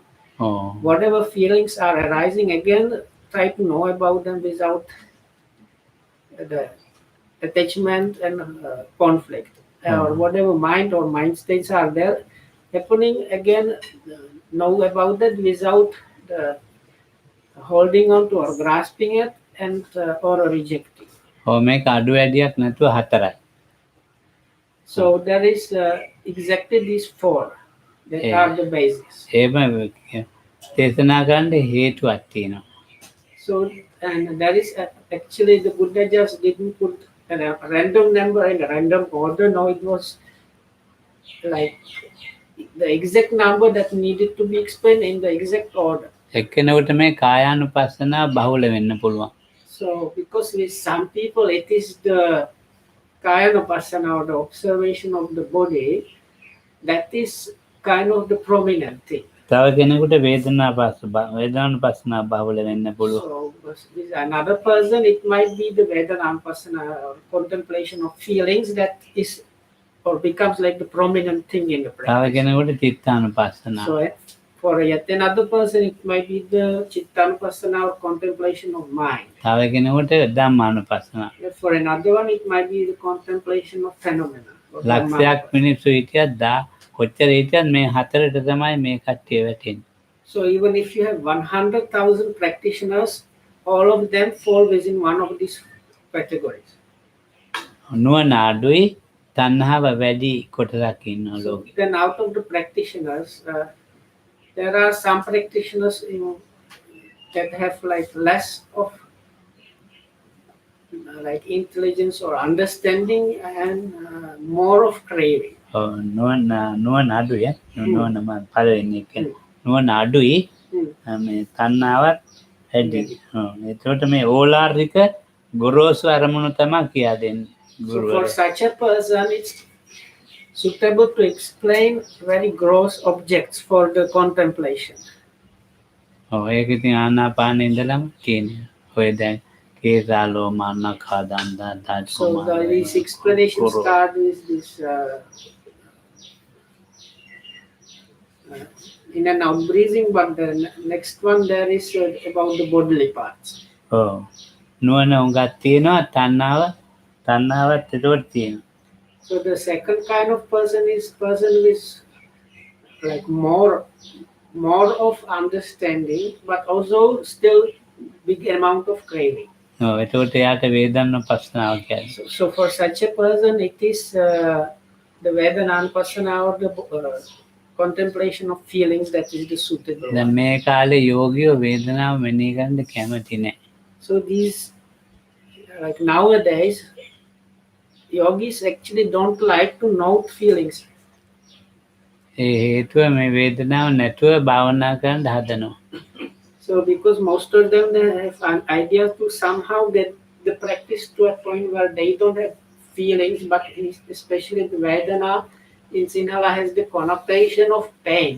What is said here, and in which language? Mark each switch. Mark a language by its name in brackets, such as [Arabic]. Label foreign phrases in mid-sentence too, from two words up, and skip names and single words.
[English] Whatever feelings are arising, again try to know about them without the attachment and conflict. Or whatever mind or mind states are there happening, again know about that without holding on to or grasping it and or rejecting. [Sinhala] මේක අඩු වැඩියක් නැතුව 4යි. [English] So there is exactly these 4 that are the basis. [Sinhala] එහෙම දේශනා කරන්න හේතුවක් තියෙනවා. [English] So and there is actually the Buddha just didn't put a random number in a random order. No, it was like the exact number that needed to be explained in the exact order. [Sinhala] එක්කෙනෙකුට මේ කායානුපස්සනා බහුල වෙන්න පුළුවන්. [English] So because with some people it is the Kayanupassana or the observation of the body that is kind of the prominent thing. [Sinhala] තව කෙනෙකුට වේදනානුපස්සනා බහුල වෙන්න පුළුවන්. [English] So with another person it might be the Vedananupassana or contemplation of feelings that is or becomes like the prominent thing in the practice. [Sinhala] තව කෙනෙකුට චිත්තානුපස්සනා. [English] So for yet another person it might be the Chittanupassana or contemplation of mind. [Sinhala] තව කෙනෙකුට ධම්මානුපස්සනා. [English] For another one it might be the contemplation of phenomena. [Sinhala] ලක්ෂයක් මිනිස්සු හිටියත් කොච්චර හිටියත් මේ 4ට තමයි මේ කට්ටිය වැටෙන්නේ. [English] So even if you have 100,000 practitioners, all of them fall within one of these categories. [Sinhala] නුවණ අඩුයි තණ්හාව වැඩි කොටසක් ඉන්නවා ලෝකේ. [English] Then out of the practitioners, there are some practitioners that have like less of like intelligence or understanding and more of craving. [Sinhala] නුවණ අඩුයි නුවණ මම පළවෙනි එක නුවණ අඩුයි මේ තණ්හාවත් වැඩි. ඒකට මේ ඕලාරික ගොරෝසු අරමුණු තමයි කියා දෙන්නේ. [English] So for such a person it's suitable to explain very gross objects for the contemplation. [Sinhala] ඒක ඉතින් ආනාපානෙ ඉඳලම කියන්නේ. ඔය දැන් [Pali] කේසාලෝ මන්නඛා දන්දා [English] So these explanations start with this in and out breathing, but the next one there is about the bodily parts. [Sinhala] නුවණ උඟක් තියෙනවා තණ්හාවත් ඒකට තියෙනවා. [English] So the second kind of person is person with like more of understanding but also still big amount of craving. [Sinhala] එතකොට එයාට වේදනානුපස්සනාව කියන්නේ. [English] So for such a person, it is the Vedananupasana or the contemplation of feelings that is the suitable [Sinhala] දැන් [English] one. [Sinhala] මේ කාලේ යෝගියෝ වේදනාව මෙනෙහි කරන්න කැමති නැහැ. [English] So these, like nowadays, yogis actually don't like to note feelings. [Sinhala] ඒ හේතුව මේ වේදනාව නැතුව භාවනා කරන්න හදනවා. [English] So because most of them, they have an idea to somehow get the practice to a point where they don't have feelings, but especially the Vedana in Sinhala has the connotation of pains.